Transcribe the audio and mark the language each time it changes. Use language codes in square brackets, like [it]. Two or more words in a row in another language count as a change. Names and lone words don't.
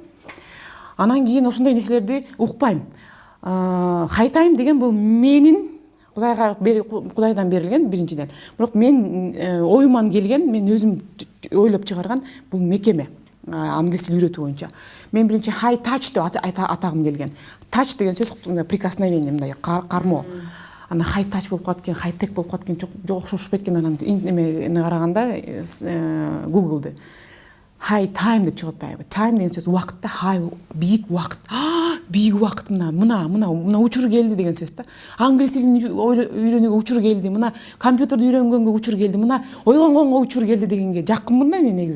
[ky] Анан кийин ошондой нерселерди укпайм. High Time деген бул менин Кудайдан берилген биринчиден. Бирок мен оюман келген, мен өзүм ойлоп чыгарган бул мекеме. Англис тил үйрөтүү боюнча. Мен биринчи high touch деп атагым келген. Touch деген сөз прикосновение, мындай кармоо. Ана high touch болуп калат экен, [en] high tech [ky] болуп калат экен, жок окшошпойт экен. Анан эме караганда Google'ды High Time деп чыгат атпайбы. Time деген сөз убакытта, high бийик убакыт. Бийик убакыт мына учур келди деген сөз да. Англис тилин үйрөнүүгө учур келди, мына компьютерди үйрөнгөнгө учур келди, мына ойлонгонго учур келди дегенге жакынмын да мен негизи.